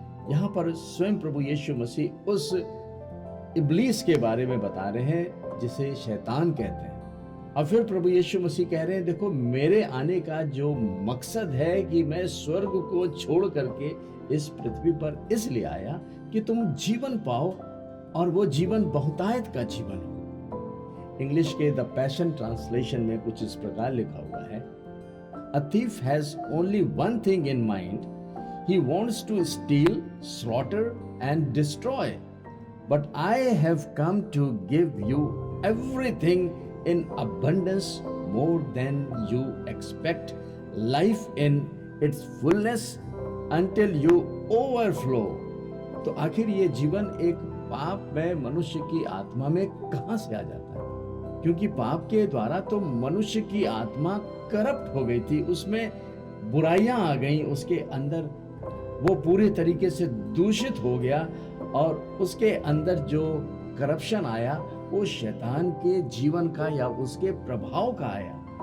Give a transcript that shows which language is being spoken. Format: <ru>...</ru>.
<hi>यहाँ पर स्वयं प्रभु यीशु मसीह उस इब्लीस के बारे में बता रहे हैं जिसे शैतान कहते हैं। और फिर प्रभु यीशु मसीह कह रहे हैं, देखो मेरे आने का जो मकसद है कि मैं स्वर्ग को छोड़ करके इस पृथ्वी पर इसलिए आया कि तुम जीवन पाओ, और वो जीवन बहुतायत का जीवन हो। इंग्लिश के द पैशन ट्रांसलेशन में कुछ इस प्रकार लिखा हुआ है,</hi> <en>A thief has only one thing in mind, he wants to steal, slaughter and destroy, but I have come to give you everything in abundance, more than you expect, life in its fullness until you overflow।</en> <hi>तो आखिर ये जीवन एक पाप में मनुष्य की आत्मा में कहां से आ जाता है? क्योंकि पाप के द्वारा तो मनुष्य की आत्मा करप्ट हो गई थी, उसमें बुराइयां आ गई, उसके अंदर वो पूरी तरीके से दूषित हो गया, और उसके अंदर जो करप्शन आया वो शैतान के जीवन का या उसके प्रभाव का आया।</hi>